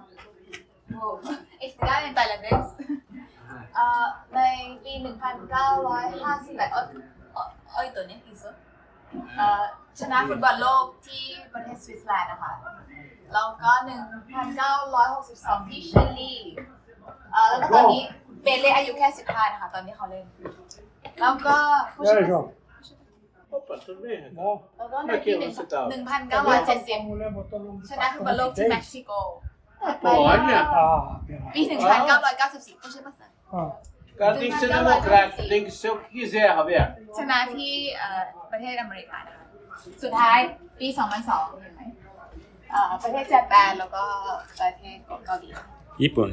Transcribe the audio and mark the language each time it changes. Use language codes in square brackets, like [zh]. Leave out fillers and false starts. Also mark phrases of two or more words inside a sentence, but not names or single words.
[th] ได้ในไตแลนด์ในปี 1958ตัวนี้อีกสุดชนะฟุตบอลโลกที่ประเทศสวิตเซอร์แลนด์นะคะแล้วก็ 1962 ที่ชิลีแล้วก็ตอนนี้เปเล่อายุแค่ 15 นะคะตอนนี้เขาเล่นแล้วก็ [pt] Opa, tudo bem? [th] แล้วก็ใน [pt] Como é [th] ปี [pt] que você tá? [th] 1970 ชนะฟุตบอลโลกที่เม็กซิโก [pt] Olha, [th] ปี 1994ไม่ใช่ภาษา [pt] o cara tem que ser democrático, tem que ser o que quiser, Roberto. [th] ชนะที่ประเทศอเมริกานะคะสุดท้ายปี 2002 เห็นไหมประเทศญี่ปุ่นแล้วก็ประเทศเกาหลี ญี่ปุ่น